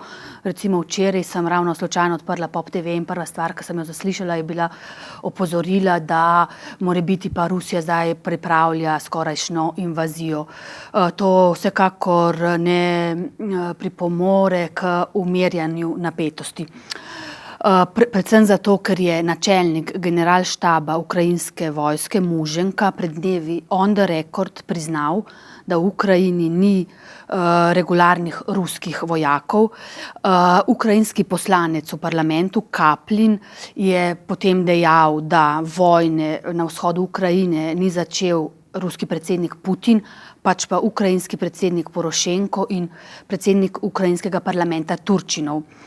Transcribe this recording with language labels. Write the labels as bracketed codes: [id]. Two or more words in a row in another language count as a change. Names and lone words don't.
[sl] Recimo včeraj sem ravno slučajno odprla Pop TV in prva stvar, ki sem jo zaslišala, je bila opozorila, da morebiti pa Rusija zdaj pripravlja skorajšnjo invazijo. To vsekakor ne pripomore k umirjanju napetosti. Predvsem zato, ker je načelnik generalštaba ukrajinske vojske Muženka pred dnevi [en] on the record [sl] priznal, da v Ukrajini ni regularnih ruskih vojakov. Ukrajinski poslanec v parlamentu Kaplin je potem dejal, da vojne na vzhodu Ukrajine ni začel ruski predsednik Putin, pač pa ukrajinski predsednik Porošenko in predsednik ukrajinskega parlamenta Turčinov.